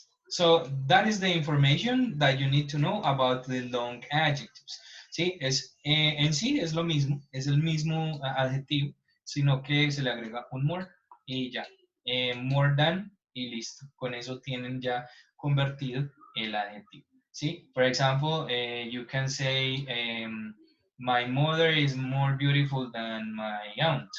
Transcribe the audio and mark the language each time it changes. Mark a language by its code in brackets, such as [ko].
[en] So that is the information that you need to know about the long adjectives. [es] Sí, en sí es lo mismo, es el mismo adjetivo, sino que se le agrega un more y ya. [en] More than [es] y listo. Con eso tienen ya convertido el adjetivo. ¿Sí? [en] For example, you can say, my mother is more beautiful than my aunt.